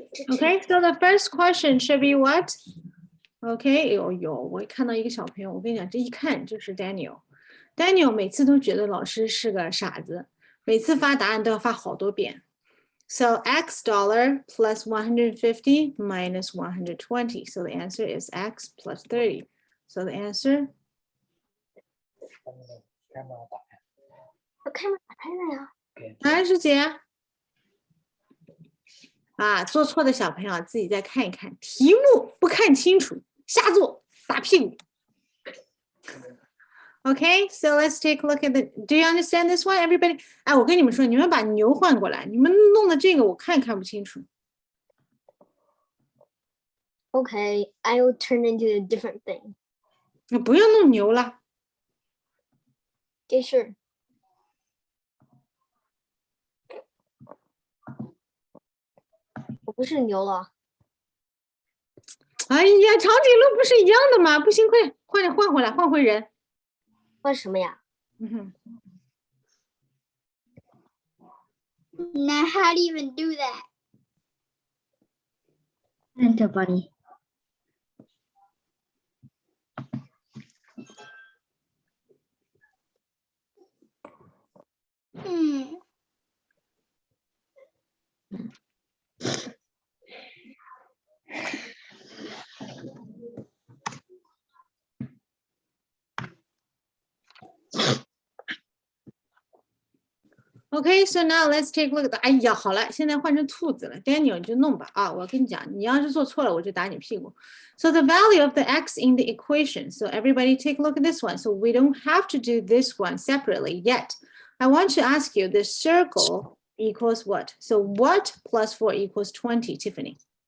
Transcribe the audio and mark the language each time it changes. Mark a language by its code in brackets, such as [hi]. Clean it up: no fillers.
[en] OK, so the first question should be what? [zh] OK，我看到一个小朋友，我跟你讲，这一看就是 Daniel。 Daniel 每次都觉得老师是个傻子，每次发答案都要发好多遍。 [en] So X dollar plus 150 minus 120. So the answer is X plus 30. So the answer [zh] 我看打开了呀。答案是姐。啊，做错的小朋友自己再看一看，题目不看清楚，瞎做打屁股。 [en] Okay, so let's take a look at the. Do you understand this one, everybody? [zh] 哎，我跟你们说，你们把牛换过来，你们弄的这个我看不清楚。 [en] Okay, I will turn into a different thing. [zh] 不要弄牛了。 [en] Okay, sure. [zh] 我不是牛了。哎呀，长颈鹿不是一样的吗？不行，快换回来，换回人。换什么呀？ [en] Now, how do you even do that? Enter bunny. Okay, so now let's take a look at the. [zh] 哎呀，好了，现在换成兔子了。 Daniel， 你就弄吧啊！我跟你讲，你要是做错了，我就打你屁股。 [en] So the value of the x in the equation. So everybody take a look at this one. So we don't have to do this one separately yet. I want to ask you, the circle equals what? So what plus 4 equals 20, Tiffany?